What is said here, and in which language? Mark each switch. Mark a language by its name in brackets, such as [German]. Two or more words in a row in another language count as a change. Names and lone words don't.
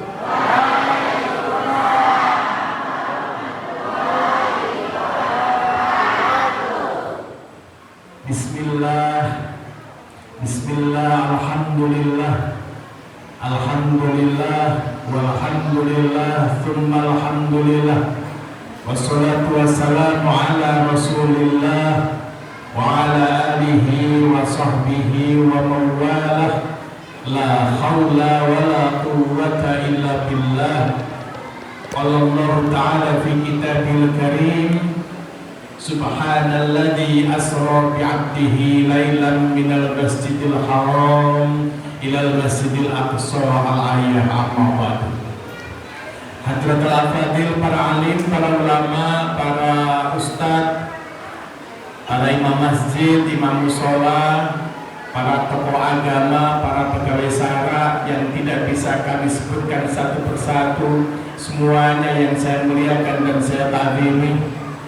[Arabic] بسم الله، بسم الله، الحمد لله، الحمد لله، والحمد لله، ثم الحمد لله، والصلاة والسلام على رسول الله وعلى آله وصحبه ومن والاه. لا حول ولا قوة إلا بالله. قال الله تعالى في الكتاب الكريم، سبحان الذي أسرى بعبده ليلا من المسجد الحرام إلى المسجد الأقصى الآية أما بعد. حضرات الأفاضل, [Indonesian] para alim, para ulama, para ustadz, para imam masjid, imam musola, para tokoh agama, para pegawai syara yang tidak bisa kami sebutkan satu persatu, semuanya yang saya muliakan dan saya ta'zimi.